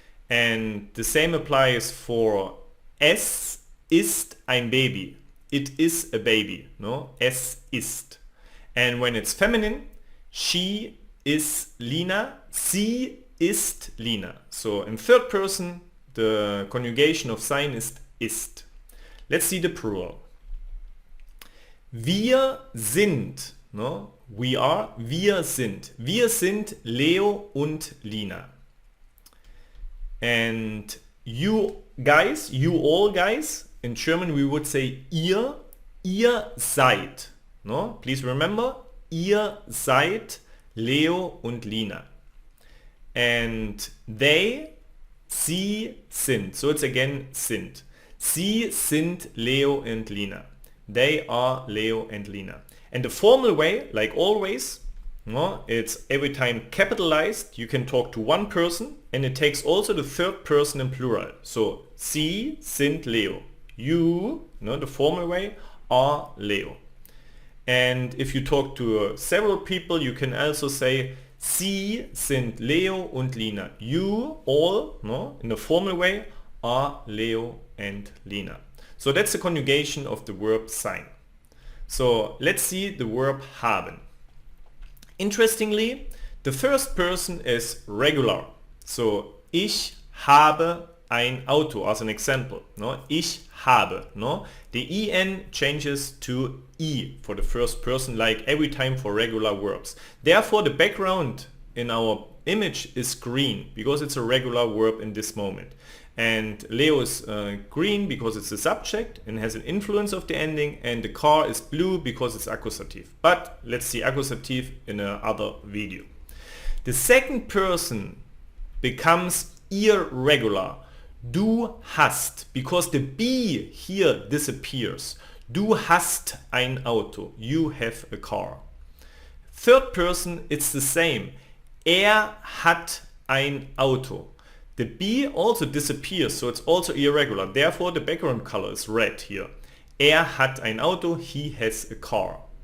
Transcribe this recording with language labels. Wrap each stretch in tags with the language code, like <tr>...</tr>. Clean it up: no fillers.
<en>And the same applies for</en> <de>es ist ein Baby.</de> <en>It is a baby. No?</en> <de>Es ist.</de> <en>And when it's feminine, she is Lina.</en> <de>Sie ist Lina.</de> <en>So in third person the conjugation of sein ist. Let's see the plural.</en> <de>Wir sind, no?</de> <en>We are,</en> <de>wir sind. Wir sind Leo und Lina.</de> <en>And you guys, you all guys, in German we would say</en> <de>ihr seid.</de> <en>No? Please remember,</en> <de>ihr seid Leo und Lina.</de> <en>And they,</en> <de>sie sind.</de> <en>So it's again sind.</en> <de>Sie sind Leo</de> <en>and Lina. They are Leo and Lina. And the formal way, like always, no, it's every time capitalized. You can talk to one person and it takes also the third person in plural. So,</en> <de>Sie sind Leo.</de> <en>You, no, the formal way, are Leo. And if you talk to several people, you can also say</en> <de>Sie sind Leo und Lina.</de> <en>You all, no, in the formal way, are Leo and Lina. So that's the conjugation of the verb sein. So let's see the verb haben. Interestingly, the first person is regular. So</en> <de>ich habe ein Auto</de> <en>as an example. No?</en> <de>Ich habe.</de> <en>No? The en changes to e for the first person like every time for regular verbs. Therefore the background in our image is green because it's a regular verb in this moment. And Leo is green because it's the subject and has an influence of the ending, and the car is blue because it's accusative. But let's see accusative in another video. The second person becomes irregular.</en> <de>Du hast,</de> <en>because the B here disappears.</en> <de>Du hast ein Auto.</de> <en>You have a car. Third person, it's the same.</en> <de>Er hat ein Auto.</de> <en>The B also disappears, so it's also irregular. Therefore, the background color is red here.</en> <de>Er hat ein Auto,</de> <en>he has a car.</en>